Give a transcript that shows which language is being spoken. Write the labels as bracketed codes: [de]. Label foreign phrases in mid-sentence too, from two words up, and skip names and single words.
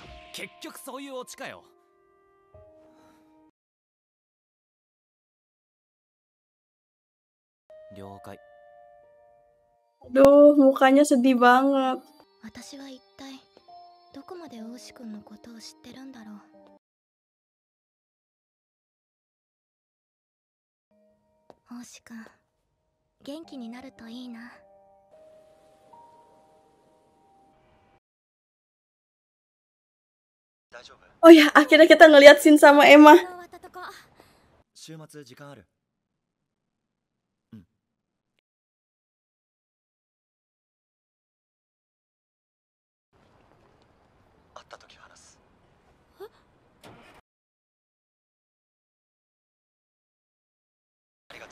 [ja] 結局そういうオチかよ。了解。 [id] Aduh, mukanya sedih banget. [ja] 私は一体どこまで王子くんのことを知ってるんだろう。王子くん、元気になるといいな。大丈夫？ [id] Oh ya, akhirnya kita ngeliat scene sama Emma. [ja] 終わったとこ。週末時間ある？うん。会った時話す。ありがとう。